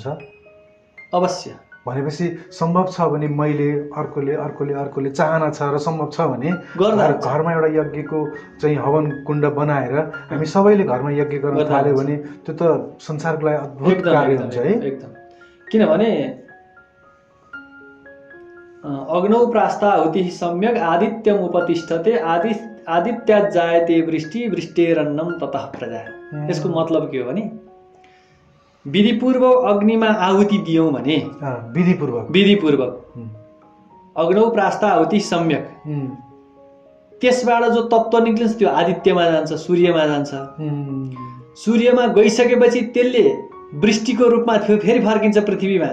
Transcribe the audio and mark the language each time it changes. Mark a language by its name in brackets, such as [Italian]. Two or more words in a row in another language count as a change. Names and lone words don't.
[Nepali] अवश्य। भनेपछि सम्भव छ भने मैले अर्कोले चाहना छ र सम्भव छ भने घरमा एउटा यज्ञको चाहिँ हवन कुण्ड बनाएर हामी सबैले घरमा यज्ञ गर्न थाल्यो भने त्यो त संसारको लागि अद्भुत कार्य हुन्छ है। एकदम। [Sanskrit] किनभने अग्नौ प्रास्ताहुति सम्यक आदित्यम उपतिष्ठते आदित्या जायते वृष्टि वृष्टेरन्नम ततः प्रजा। [Nepali] यसको मतलब के हो भने विधिपूर्वक अग्निमा आहुति दियौँ भने विधिपूर्वक [Sanskrit] अग्नौ प्रास्ताहुति सम्यक, [Nepali] त्यसबाट जो तत्त्व निक्लिन्छ त्यो आदित्यमा जान्छ, सूर्यमा जान्छ। सूर्यमा गइसकेपछि त्यसले वृष्टिको रूपमा फेरि फर्किन्छ पृथ्वीमा।